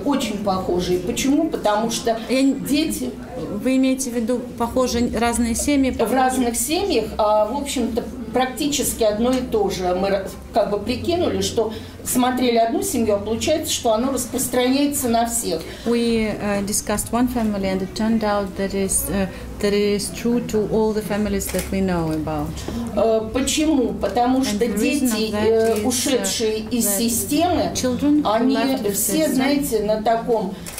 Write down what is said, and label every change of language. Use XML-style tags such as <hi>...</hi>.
<ru>Очень похожие. Почему? Потому что дети... Вы имеете в виду, похоже, разные семьи? В разных семьях, в общем-то, практически одно и то же. Мы как бы прикинули, что смотрели одну семью, а получается, что оно распространяется на всех.</ru> <en>We discussed one family, and it turned out that it is true to all the families that we know about.</en> <ru>Почему? Потому что дети, ушедшие из системы, они все, знаете, на таком...</ru>